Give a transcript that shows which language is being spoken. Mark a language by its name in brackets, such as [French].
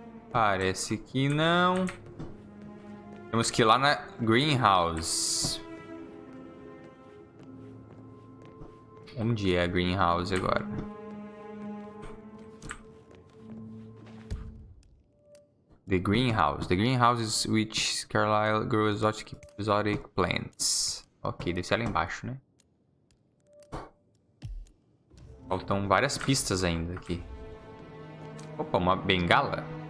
[Portuguese] Parece que não. Temos que ir lá na greenhouse. Onde é a greenhouse agora? [English] The greenhouse. The greenhouse is which Carlyle grows exotic plants. [Portuguese] Ok, deve ser lá embaixo, né? Faltam várias pistas ainda aqui. Opa, uma bengala.